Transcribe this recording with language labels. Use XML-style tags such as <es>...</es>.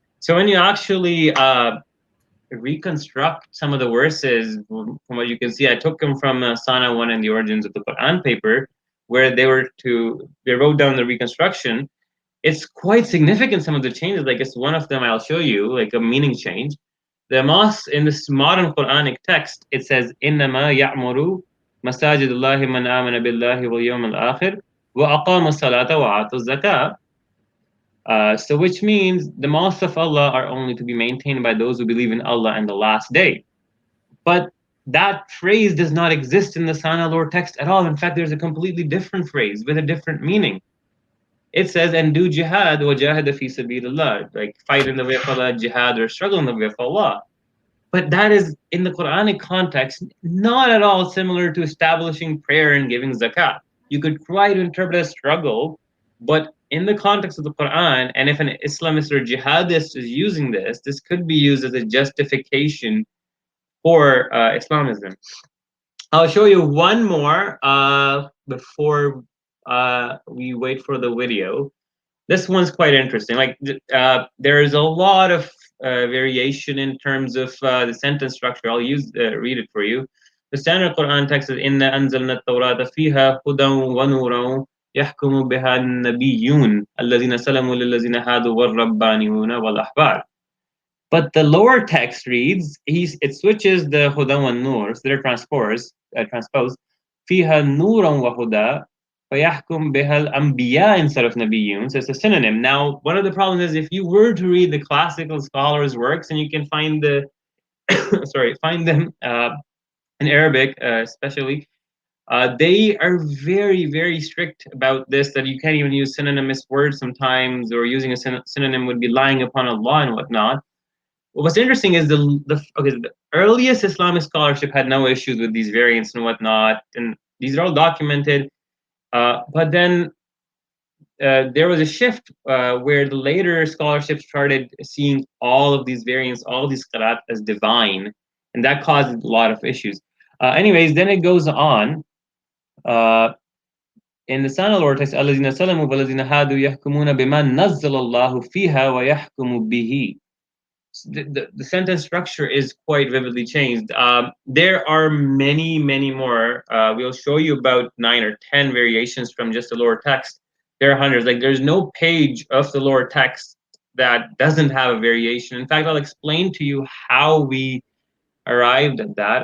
<en>So when you actually reconstruct some of the verses, from what you can see, I took them from Sana 1 and the Origins of the Quran paper, where they wrote down the reconstruction. It's quite significant, some of the changes. Like, it's one of them I'll show you, like a meaning change. The mosque in this modern Quranic text, it says,</en> <ar>إِنَّمَا يَعْمُرُ مَسَاجِدُ اللَّهِ مَنْ آمَنَ بِاللَّهِ وَالْيَوْمِ الْآخِرِ وَأَقَامَ الصَّلَاةَ وَآتَى الزَّكَاةَ.</ar> <en>So which means the mosques of Allah are only to be maintained by those who believe in Allah and the last day. But that phrase does not exist in the Sana lower text at all. In fact, there's a completely different phrase with a different meaning. It says, and do jihad,</en> <ar>وَجَاهَدَ فِي سَبِيلِ اللَّهِ,</ar> <en>like fight in the way of Allah, jihad, or struggle in the way of Allah. But that is, in the Quranic context, not at all similar to establishing prayer and giving zakat. You could try to interpret as struggle, but in the context of the Quran, and if an Islamist or jihadist is using this, this could be used as a justification for Islamism. I'll show you one more before we wait for the video. This one's quite interesting. Like, there is a lot of variation in terms of the sentence structure. I'll read it for you. The standard Quran text is</en> <ar>إِنَّا أَنزَلْنَا التَّوْرَاةَ فِيهَا هُدًى وَنُورًا يَحْكُمُ بِهَا النَّبِيُّونَ الَّذِينَ سَلَمُوا لِلَّذِينَ هَادُوا وَالرَّبَّانِيُّونَ وَالْأَحْبَارُ.</ar> <en>But the lower text reads, it switches the Huda wa Nur, so they're transposed.</en> <ar>Fiha Nuran wa Huda, فَيَحْكُمْ بِهَا الْأَنْبِيَاء</ar> <en>instead of</en> <ar>نَبِيُّونَ.</ar> <en>So it's a synonym. Now, one of the problems is if you were to read the classical scholars' works, and you can find the find them in Arabic, especially, they are very, very strict about this, that you can't even use synonymous words sometimes, or using a synonym would be lying upon Allah and whatnot. What's interesting is the earliest Islamic scholarship had no issues with these variants and whatnot, and these are all documented. But then there was a shift where the later scholarship started seeing all of these variants, all of these qiraat as divine, and that caused a lot of issues. Anyways, then it goes on. In the Sana Lord text,</en> <ar>الَّذِينَ سَلَمُوا وَالَّذِينَ هَادُوا يَحْكُمُونَ بِمَا نَزَّلَ اللَّهُ فِيهَا وَيَحْكُمُ بِهِ.</ar> <en>The sentence structure is quite vividly changed. There are many, many more. We'll show you about 9 or 10 variations from just the lower text. There are hundreds. Like, there's no page of the lower text that doesn't have a variation. In fact, I'll explain to you how we arrived at that.</en>